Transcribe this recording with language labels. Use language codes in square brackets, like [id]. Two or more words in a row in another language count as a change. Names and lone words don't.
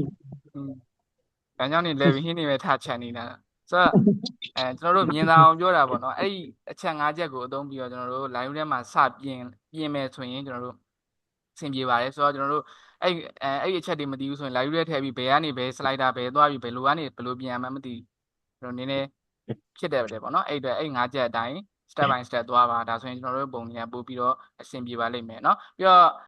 [my] ဒါကြောင့်နေလဲပြီးဟင်းတွေပဲထချက်နေတာဆိုတော့ကျွန်တော်တို့မြင်သာအောင်ပြောတာပေါ့နော်အဲ့ဒီအချက်၅ချက်ကိုအသုံးပြီးတော့ကျွန်တော်တို့ live ထဲမှာစပြင်မယ်ဆိုရင်ကျွန်တော်တို့အဆင်ပြေပါတယ်ဆိုတော့ကျွန်တော်တို့အဲ့အချက်တွေမသိဘူးဆိုရင် live ထဲထည့်ပြီးဘယ်ကနေဘယ် slider ဘယ်သွားပြီးဘယ်လိုကနေဘယ်လိုပြင်ရမှန်းမသိကျွန်တော်နည်းနည်းဖြစ်တယ်ပေါ့နော်အဲ့အတွက်အဲ့၅ချက်အတိုင်း [en] step by step [my] သွားပါဒါဆိုရင်ကျွန်တော်တို့ပုံတွေကပို့ပြီးတော့အဆင်ပြေပါလိမ့်မယ်เนาะပြီးတော့